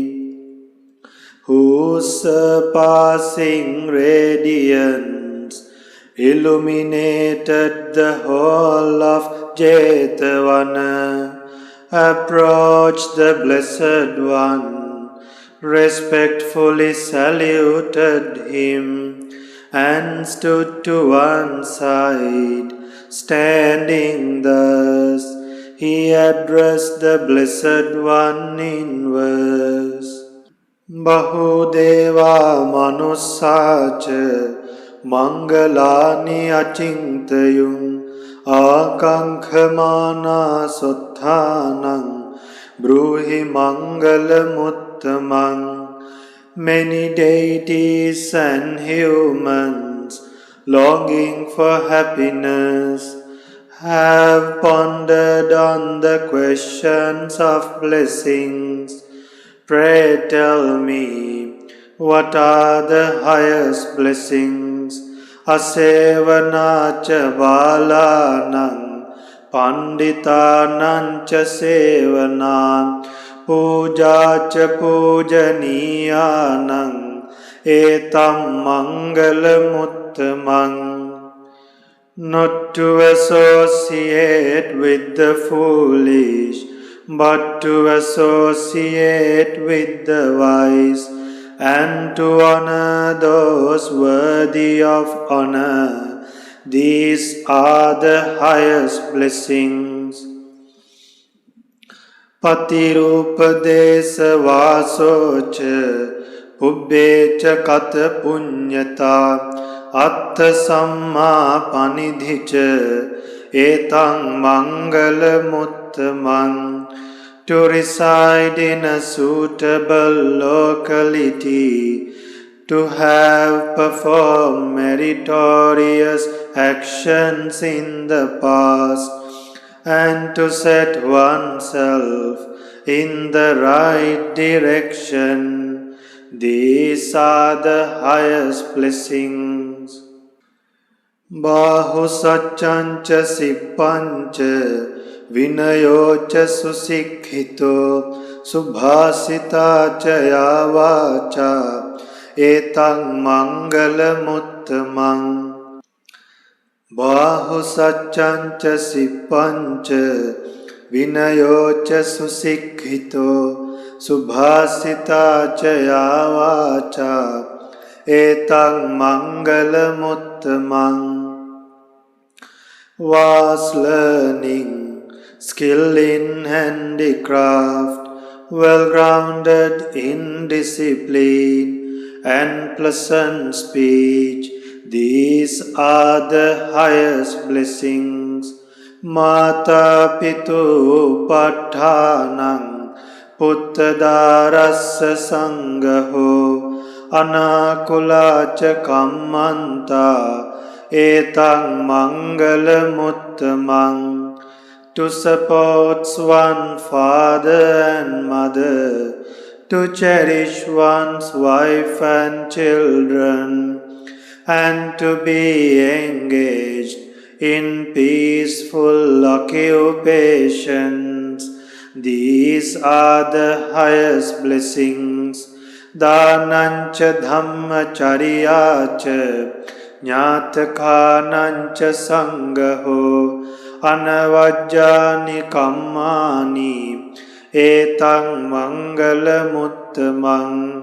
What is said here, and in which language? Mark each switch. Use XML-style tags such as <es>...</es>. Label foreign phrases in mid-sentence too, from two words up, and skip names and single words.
<en>whose surpassing radiance illuminated the whole of Jetavana approached the Blessed One, respectfully saluted him, and stood to one side. Standing thus, he addressed the Blessed One in verse.</en> <pi>Bahudeva manussacha mangalani achintayung akankhamana sotthanang bruhi mangalamuttamang.</pi> <en>Many deities and humans longing for happiness have pondered on the questions of blessings. Pray tell me, what are the highest blessings?</en> <pi>Asevanacha balanang panditanancha sevanam pujacha pujaniyanang etam mangalamuttamang.</pi> <en>Not to associate with the foolish, but to associate with the wise, and to honor those worthy of honor. These are the highest blessings.</en> <pi>Patirupadesa vasocha pubbecha kata punyata atta samma panidhicha etang mangalamuttamang.</pi> <en>To reside in a suitable locality, to have performed meritorious actions in the past, and to set oneself in the right direction. These are the highest blessings.</en> <pi>Bahu satchancha sippancha Vinayocha susikhito subhasita chaya vacha etang mangalamuttamang. Bahu satchancha sippancha vinayocha susikhito subhasita chaya vacha etang mangalamuttamang.</pi> <en>Vast learning, skill in handicraft, well-grounded in discipline, and pleasant speech, these are the highest blessings.</en> <pi>Mata pitu pathanang puttadarassa sangaho anakulacha kammanta etang mangalamuttamang.</pi> <en>To support one's father and mother, to cherish one's wife and children, and to be engaged in peaceful occupations. These are the highest blessings.</en> <pi>Dhanancha dhammacariyacha Jnatakanancha sangaho anavajjani kammani etang mangalamuttamang.</pi>